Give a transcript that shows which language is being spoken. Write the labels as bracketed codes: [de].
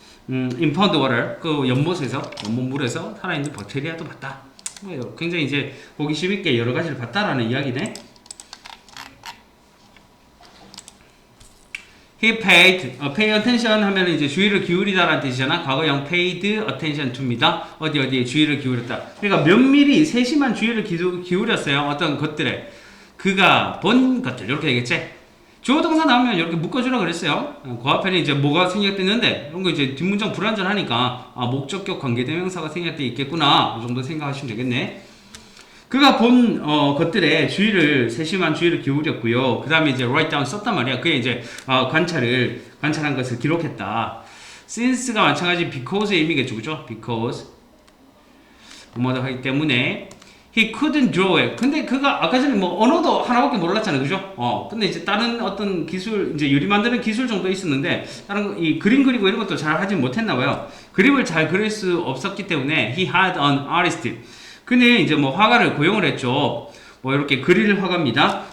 [en] impound water, [ko] 그 연못물에서 살아있는 박테리아도 봤다. 뭐 굉장히 이제 호기심 있게 여러 가지를 봤다라는 이야기네. [en] He paid, pay attention [ko] 하면 이제 주의를 기울이다라는 뜻이잖아. [en] 과거형 paid attention to입니다. [ko] 어디에 주의를 기울였다. 그러니까 면밀히 세심한 주의를 기울였어요. 어떤 것들에. 그가 본 것들, 이렇게 되겠지? 주어 동사 나오면 이렇게 묶어주라 그랬어요. 그 앞에는 이제 뭐가 생략됐는데, 이런 거 이제 뒷문장 불완전하니까, 목적격 관계대명사가 생략돼 있겠구나. 이 정도 생각하시면 되겠네. 그가 본 것들에 세심한 주의를 기울였고요. 그 다음에 이제 [en] write down [ko] 썼단 말이야. 그게 이제 관찰한 것을 기록했다. since가 마찬가지 because의 의미겠죠, 그죠? [en] because [ko] 뭐도 하기 때문에 [en] he couldn't draw it. [ko] 근데 그가 아까 전에 뭐 언어도 하나밖에 몰랐잖아요, 그죠? 근데 이제 다른 어떤 기술, 이제 유리 만드는 기술 정도 있었는데 다른 거, 이 그림 그리고 이런 것도 잘 하진 못했나 봐요. 그림을 잘 그릴 수 없었기 때문에 [en] he had an artist. [ko] 그는 이제 뭐 화가를 고용을 했죠. 뭐 이렇게 그릴 화가입니다.